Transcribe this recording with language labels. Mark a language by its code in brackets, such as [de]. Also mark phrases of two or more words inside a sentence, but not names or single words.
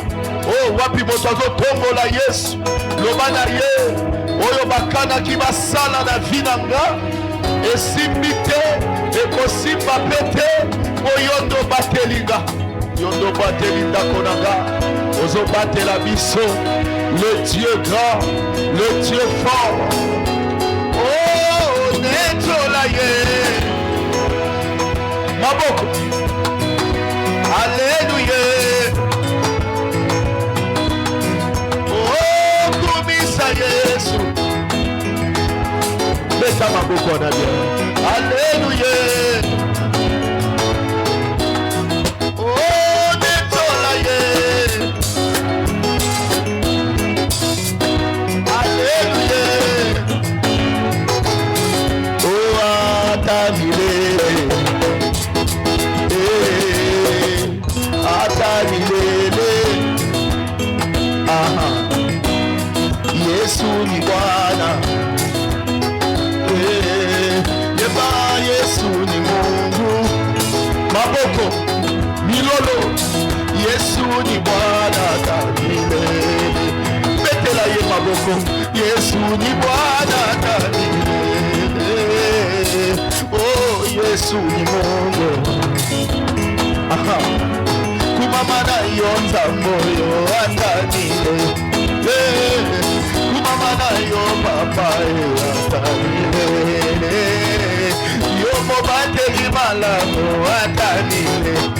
[ln] Oh, wapi moto azotombola Yesu, loba na ye oyo bakanaki basala na vi na nga esimbi te, ekosimba pe te. Oyondo batelinga, yondo bateli ndako na nga, ozobatela biso, [fr] le Dieu grand, le Dieu fort. [ln] Oh, netola ye maboko. Alléluia. Oh, kumisa Yesu. Beta maboko na bien. Alléluia. Oh, netola ye. Alléluia. Oh, atamile. Aha. [sw] Yesu ni Bwana. Yeba Yesu ni Mungu. [ln] Maboko milolo. [sw] Yesu ni Bwana kamile. [ln] Betela ye maboko. [sw] Yesu ni Bwana kamile. Oh, Yesu ni Mungu. Aha. [ln] Kumama na yonza moyo atanile. Kumama na yo papa atanile. Yo mobate malamu atanile.